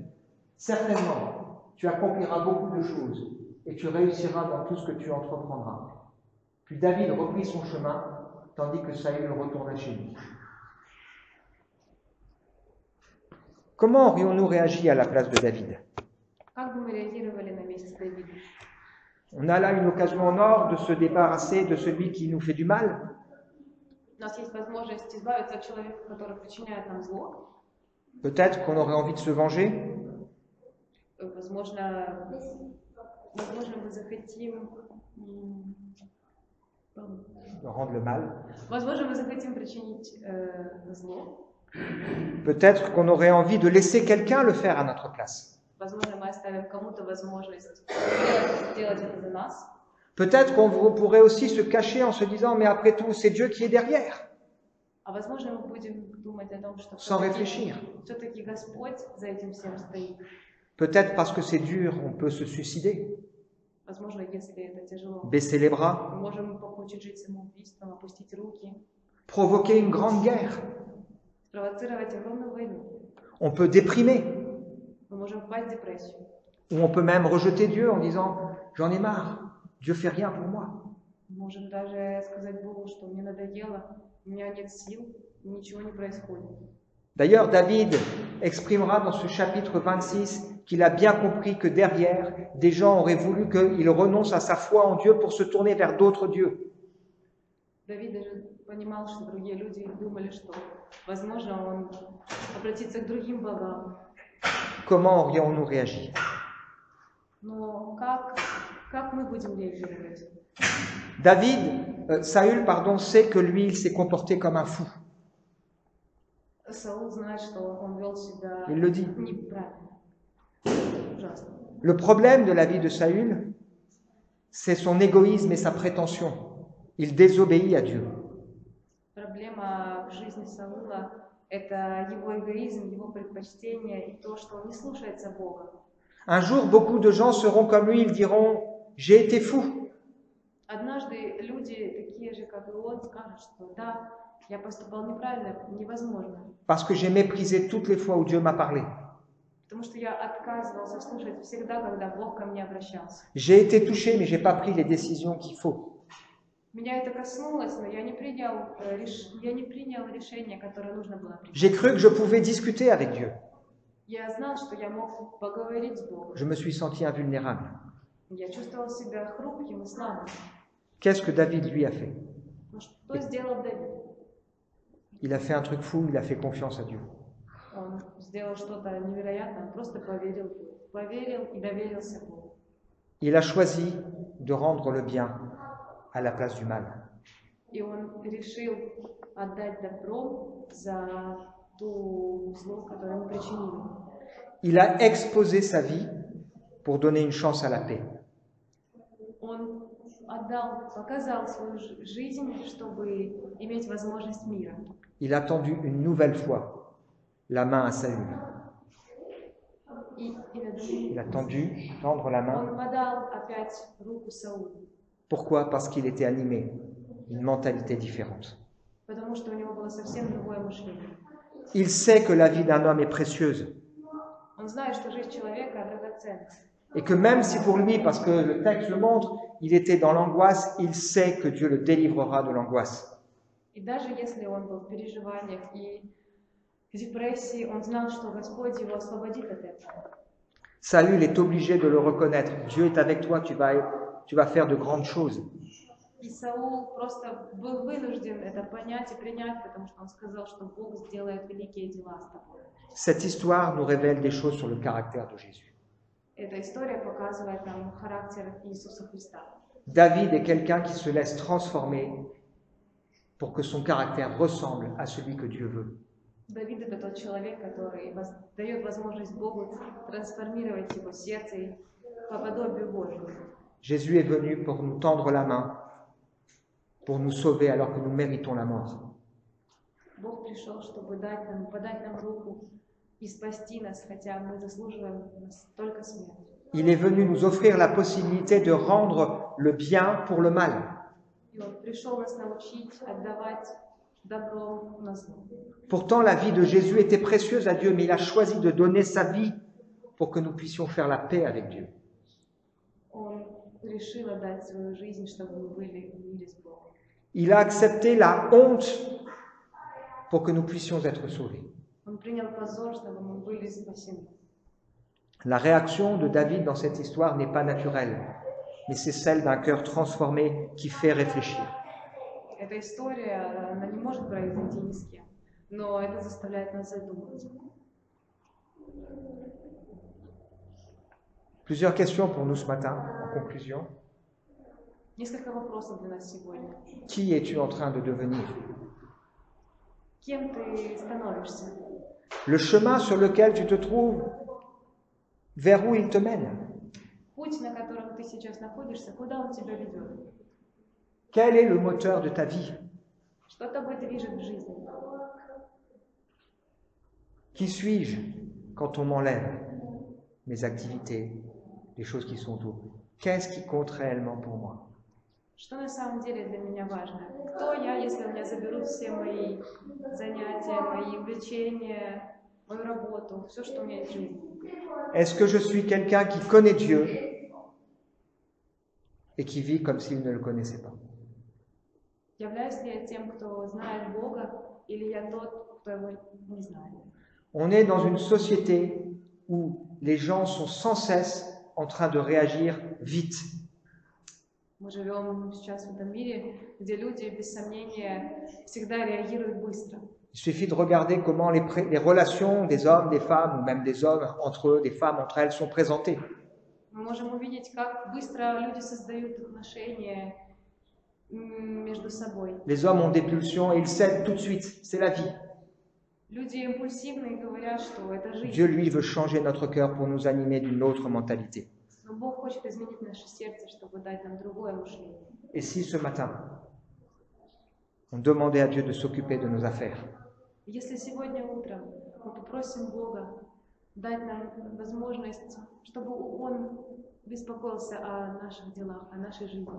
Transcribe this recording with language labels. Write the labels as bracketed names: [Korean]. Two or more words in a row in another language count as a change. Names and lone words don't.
[French] Certainement, tu accompliras beaucoup de choses, et tu réussiras dans tout ce que tu entreprendras. » Puis David reprit son chemin, tandis que Saül retourna chez lui. Comment aurions-nous réagi à la place de David? [Russian] Как бы мы реагировали на месте Давида? [French] On a là une occasion en or de se débarrasser de celui qui nous fait du mal. [Russian] У нас есть возможность избавиться от человека, который причиняет нам зло. [French] Peut-être qu'on aurait envie de se venger. [Russian] Возможно, мы захотим [French] De rendre le mal. [Russian] Возможно, мы захотим причинить зло. [French] Peut-être qu'on aurait envie de laisser quelqu'un le faire à notre place. [Russian] Возможно, мы оставим кому-то возможность сделать это за нас. [French] Peut-être qu'on pourrait aussi se cacher en se disant, mais après tout, c'est Dieu qui est derrière. [Russian] А возможно, мы будем думать о том, что [French] Sans réfléchir. [Russian] все-таки Господь за этим всем стоит. [French] Peut-être parce que c'est dur, on peut se suicider, [Russian] Возможно, если это тяжело, [French] baisser les bras, [Russian] мы можем покончить жизнь самоубийством, опустить руки, [French] provoquer une grande guerre. [Russian] спровоцировать огромную войну. [French] On peut déprimer, [Russian] Мы можем впасть в депрессию. [French] ou on peut même rejeter Dieu en disant, j'en ai marre, Dieu fait rien pour moi. [Russian] Мы можем даже сказать Богу, что мне надоело, у меня нет сил, ничего не происходит. [French] D'ailleurs, David exprimera dans ce chapitre 26 qu'il a bien compris que derrière, des gens auraient voulu qu'il renonce à sa foi en Dieu pour se tourner vers d'autres dieux. [Russian] Давид даже понимал, что другие люди думали, что, возможно, он обратится к другим богам. [French] Comment aurions-nous réagi? [Russian] Но как мы будем реагировать? [French] Saül, sait que lui, il s'est comporté comme un fou. [Russian] Саул знает, что он вел себя [French] Il le dit. [Russian] неправильно. Ужасно. [French] Le problème de la vie de Saül, c'est son égoïsme et sa prétention. Il désobéit à Dieu. [Russian] Проблема в жизни Саула – это его эгоизм, его предпочтение и то, что он не слушается Бога. [French] Un jour, beaucoup de gens seront comme lui, ils diront « J'ai été fou ». [Russian] Однажды люди, такие же, как и он, скажут, что да, я поступал неправильно, невозможно. [French] Parce que j'ai méprisé toutes les fois où Dieu m'a parlé. [Russian] Потому что я отказывался слушать всегда, когда Бог ко мне обращался. [French] J'ai été touché, mais je n'ai pas pris les décisions qu'il faut. [Russian] Меня это коснулось, но я не принял решение, которое нужно было принять. [French] J'ai cru que je pouvais discuter avec Dieu. [Russian] Я знал, что я мог поговорить с Богом. [French] Je me suis senti invulnérable. [Russian] Я чувствовал себя хрупким и слабым. [French] Qu'est-ce que David, lui, a fait? [Russian] Но что сделал Давид? [French] Il a fait un truc fou, il a fait confiance à Dieu. [Russian] Он сделал что-то невероятное, он просто поверил и доверился Богу. [French] Il a choisi de rendre le bien à la place du mal. [Russian] И он решил отдать добро за ту зло, которое ему причинили. [French] Il a exposé sa vie pour donner une chance à la paix. [Russian] Он показал свою жизнь, чтобы иметь возможность мира. [French] Il a tendu une nouvelle fois la main à Saül. Il a tendre la main. [Russian] Он подал опять руку Саулу. [French] Pourquoi? Parce qu'il était animé d'une mentalité différente. [Russian] Потому что у него было совсем другое мышление. [French] Il sait que la vie d'un homme est précieuse. [Russian] Он знает, что жизнь человека драгоценна. [French] Et que même si pour lui, parce que le texte le montre, il était dans l'angoisse, il sait que Dieu le délivrera de l'angoisse. [Russian] И даже если он был в переживаниях и в депрессии, он знал, что Господь его освободит от этого. [French] Saül est obligé de le reconnaître. Dieu est avec toi, tu vas faire de grandes choses. [Russian] И Саул просто был вынужден это понять и принять, потому что он сказал, что Бог сделает великие дела с тобой. [French] Cette histoire nous révèle des choses sur le caractère de Jésus. [Russian] Эта история показывает нам характер Иисуса Христа. [French] David est quelqu'un qui se laisse transformer pour que son caractère ressemble à celui que Dieu veut. [Russian] Давид — это тот человек, который дает возможность Богу трансформировать его сердце по подобию Божьему. [French] Jésus est venu pour nous tendre la main, pour nous sauver alors que nous méritons la mort. [Russian] Бог пришел, чтобы подать нам руку и спасти нас, хотя мы заслуживаем только смерть. [French] Il est venu nous offrir la possibilité de rendre le bien pour le mal. [Russian] И Он пришел нас научить отдавать добро на зло. [French] Pourtant, la vie de Jésus était précieuse à Dieu, mais il a choisi de donner sa vie pour que nous puissions faire la paix avec Dieu. [Russian] Он решил отдать свою жизнь, чтобы мы были в мире с Богом. [French] Il a accepté la honte pour que nous puissions être sauvés. [Russian] Он принял позор, чтобы мы были спасены. [French] La réaction de David dans cette histoire n'est pas naturelle, mais c'est celle d'un cœur transformé qui fait réfléchir. [Russian] Эта история, она не может произойти ни с кем, но это заставляет нас задуматься. [French] Plusieurs questions pour nous ce matin, en conclusion. [Russian] Несколько вопросов для нас сегодня. [French] Qui es-tu en train de devenir? [Russian] Кем ты становишься? [French] Le chemin sur lequel tu te trouves, vers où il te mène? [Russian] Путь, на котором ты сейчас находишься, куда он тебя ведет? [French] Quel est le moteur de ta vie? [Russian] Что тобой движет в жизни? [French] Qui suis-je quand on m'enlève mes activités, les choses qui sont autour? Qu'est-ce qui compte réellement pour moi? [Russian] Что на самом деле для меня важно? Кто я, если у меня заберут все мои занятия, мои увлечения, мою работу, все, что у меня есть в жизни? [French] Est-ce que je suis quelqu'un qui connaît Dieu et qui vit comme s'il ne le connaissait pas? [Russian] Являюсь ли я тем, кто знает Бога, или я тот, кто его не знает? [French] On est dans une société où les gens sont sans cesse en train de réagir vite. [Russian] Мы живем сейчас в этом мире, где люди, без сомнения, всегда реагируют быстро. [French] Il suffit de regarder comment les relations des hommes, des femmes, ou même des hommes entre eux, des femmes entre elles, sont présentées. [Russian] Мы можем увидеть, как быстро люди создают отношения между собой. [French] Les hommes ont des pulsions et ils cèdent tout de suite. C'est la vie. [Russian] Люди импульсивные говорят, что это жизнь. [French] Dieu, lui, veut changer notre cœur pour nous animer d'une autre mentalité. [Russian] Но Бог хочет изменить наше сердце, чтобы дать нам другое мышление. [French] Et si ce matin, on demandait à Dieu de s'occuper de nos affaires, [Russian] Если сегодня утром мы попросим Бога дать нам возможность, чтобы Он беспокоился о наших делах, о нашей жизни.